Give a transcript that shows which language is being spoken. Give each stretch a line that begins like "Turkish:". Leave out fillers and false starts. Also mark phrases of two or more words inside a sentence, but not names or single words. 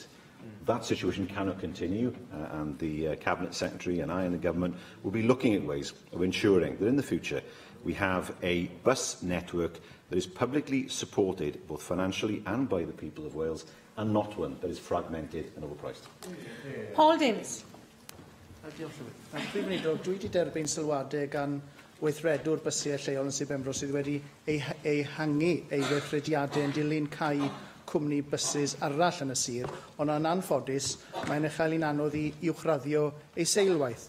English: That situation cannot continue, and the Cabinet Secretary and I and the Government will be looking at ways of ensuring that in the future we have a bus network that is publicly supported both financially and by the people of Wales, and not one that is fragmented and overpriced. Paul Davies.
Welsh: Prif Weinidog, dwi wedi derbyn sylwadau gan weithredwr bysau lleol yn Sir Benfro sydd wedi ehangu ei weithrediadau yn dilyn cau cwmni bysys arall yn y sir, ond yn anffodus mae'n eich anodd i uwchraddio ei seilwaith.